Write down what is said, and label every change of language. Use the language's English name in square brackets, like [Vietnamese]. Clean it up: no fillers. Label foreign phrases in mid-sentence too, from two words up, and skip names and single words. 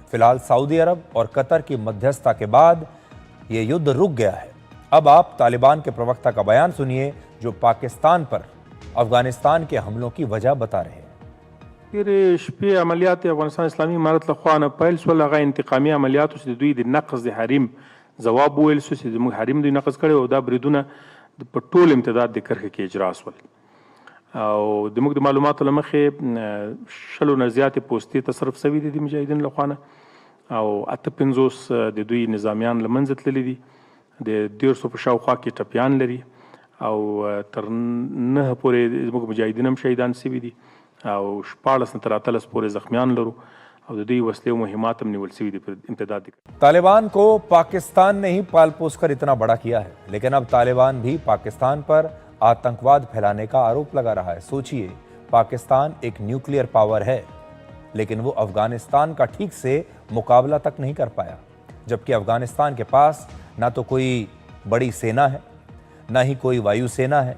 [Hindi] फिलहाल सऊदी अरब और कतर की मध्यस्थता के बाद यह युद्ध रुक गया है। अब आप तालिबान के प्रवक्ता का बयान सुनिए जो पाकिस्तान पर अफगानिस्तान के हमलों की वजह बता रहे हैं। [Pashto] شپې عملیات افغانستان اسلامي امارت له خوا نه پیل شول، هغه انتقامي عملیاتو چې دوی د نقض د حریم ځواب وویل شو چې زموږ حریم دوی نقض کړی او دا بریدونه په ټول امتداد د کرښې کې اجرا شول. او زموږ د معلوماتو له مخې 100 نه زیاتې پوستې تصرف شوي دي د مجاهدینو له خوا نه، او 58 د دوی نظامیان له منځه تللي دي، د 150 په شاوخوا کې ټپیان لري، او تر 9 پورې زموږ مجاهدین هم شهیدان شوي دي، او 14 نه تر 13 پورې زخمیان لرو، और دوی वसले मुहिमात हम निवल सी इम्तदाद। [Hindi] तालिबान को पाकिस्तान ने ही पाल पोस कर इतना बड़ा किया है, लेकिन अब तालिबान भी पाकिस्तान पर आतंकवाद फैलाने का आरोप लगा रहा है। सोचिए, पाकिस्तान एक न्यूक्लियर पावर है लेकिन वो अफगानिस्तान का ठीक से मुकाबला तक नहीं कर पाया, जबकि अफगानिस्तान के पास ना तो कोई बड़ी सेना है, ना ही कोई वायुसेना है।